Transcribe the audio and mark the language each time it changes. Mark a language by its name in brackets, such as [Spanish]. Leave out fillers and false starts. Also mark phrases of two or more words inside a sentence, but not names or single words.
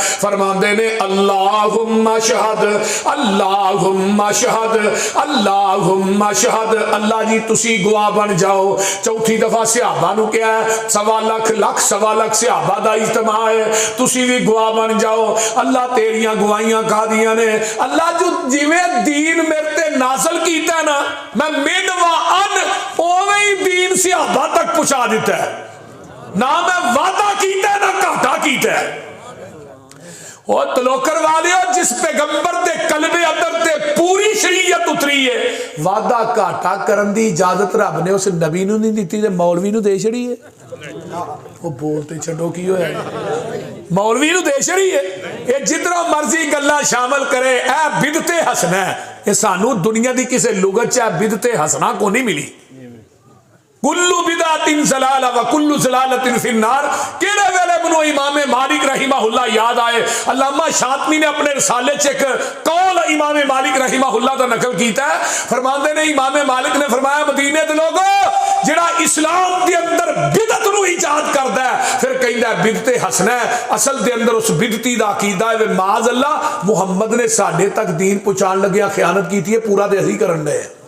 [Punjabi] ਫ਼ਰਮਾਂਦੇ ਨੇ [Arabic] اللهم اشهد، اللهم اشهد، اللهم اشهد, [Punjabi] अल्लाहुम्मा शहद, ਅੱਲਾਹ ਜੀ ਤੁਸੀ ਗਵਾਹ ਬਣ ਜਾਓ। ਚੌਥੀ ਦਫ਼ਾ ਸਹਾਬਾ ਨੂੰ ਕਹਾ, 1.25 ਲੱਖ ਸਹਾਬਾ ਦਾ ਇਜਤਿਮਾ ਹੈ, ਤੁਸੀ ਭੀ ਗਵਾਹ ਬਣ ਜਾਓ। ਅੱਲਾਹ ਤੇਰੀਆਂ ਗਵਾਹੀਆਂ ਕਾਦੀਆਂ ਨੇ, ਅੱਲਾਹ ਜੋ ਜਿਵੇਂ ਦੀਨ ਮੇਰੇ ਤੇ ਨਾਜ਼ਿਲ ਕੀਤਾ ਨਾ, ਮੈਂ ਮਿਨ ਵ ਅਨ ਓਵੇਂ ਹੀ ਦੀਨ ਸਹਾਬਾ ਤੱਕ ਪਹੁੰਚਾ ਦਿੱਤਾ ਹੈ, ਨਾ ਮੈਂ ਵਾਧਾ ਕੀਤਾ ਨਾ ਘਾਟਾ ਕੀਤਾ ਹੈ। ਔਰ ਤਲੋਕਰ ਵਾਲੇ ਜਿਸ ਪੈਗ਼ੰਬਰ ਦੇ ਕਲਬੇ ਅੰਦਰ ਤੇ ਪੂਰੀ ਸ਼ਰੀਅਤ ਉਤਰੀ ਹੈ, ਵਾਧਾ ਘਾਟਾ ਕਰਨ ਦੀ ਇਜਾਜ਼ਤ ਰੱਬ ਨੇ ਉਸ ਨਬੀ ਨੂੰ ਨਹੀਂ ਦਿੱਤੀ ਤੇ ਮੌਲਵੀ ਨੂੰ ਦੇ ਛੱਡੀ ਹੈ। ਵੋ ਬੋਲਤੇ ਛੱਡੋ ਕੀ ਹੋਇਆ, ਮੌਲਵੀ ਨੂੰ ਦੇ ਛੱਡੀ ਹੈ। ਯੇ ਜਿਧਰੋਂ ਮਰਜ਼ੀ ਗੱਲਾਂ ਸ਼ਾਮਿਲ ਕਰੇ, ਏ ਬਿਦਤੇ ਹਸਨਾ ਹੈ, ਯੇ ਸਾਨੂੰ ਦੁਨੀਆ ਦੀ ਕਿਸੀ ਲੁਗ਼ਤ ਚ ਬਿਦਤੇ ਹਸਨਾ ਕੋ ਨਹੀਂ ਮਿਲੀ। [Arabic] كل بدعة ضلالة وكل ضلالة في النار, [Punjabi] ਕਿਹੜੇ ਵੇਲੇ ਮੈਨੂੰ ਇਮਾਮ ਮਾਲਿਕ ਰਹੀਮਹੁੱਲਾਹ ਯਾਦ ਆਏ। ਅੱਲਾਮਾ ਸ਼ਾਤਮੀ ਨੇ ਆਪਣੇ ਰਿਸਾਲੇ ਚ ਇਕ ਕੌਲ ਇਮਾਮ ਮਾਲਿਕ ਰਹੀਮਹੁੱਲਾਹ ਦਾ ਨਕਲ ਕੀਤਾ ਹੈ। ਫ਼ਰਮਾਤੇ ਨੇ ਇਮਾਮ ਮਾਲਿਕ ਨੇ ਫ਼ਰਮਾਇਆ, ਮਦੀਨੇ ਦੇ ਲੋਗੋ ਜਿਹੜਾ ਇਸਲਾਮ ਦੇ ਅੰਦਰ ਬਿਦਤ ਨੂੰ ਇਜਾਦ ਕਰਦਾ ਹੈ ਫਿਰ ਕਹਿੰਦਾ ਹੈ ਬਿਦਤੇ ਹਸਨਾ ਹੈ, ਅਸਲ ਦੇ ਅੰਦਰ ਉਸ ਬਿਦਤੀ ਦਾ ਅਕੀਦਾ ਹੈ [Arabic] معاذ الله [Punjabi] ਮੁਹੰਮਦ ਨੇ ਸਾਡੇ ਤੱਕ ਦੀਨ ਪਹੁੰਚਾਣ ਲੱਗਿਆ ਖ਼ਿਆਨਤ ਕੀ ਹੈ, ਪੂਰਾ ਤੇ ਅਸੀਂ ਕਰਨ ਦੇ।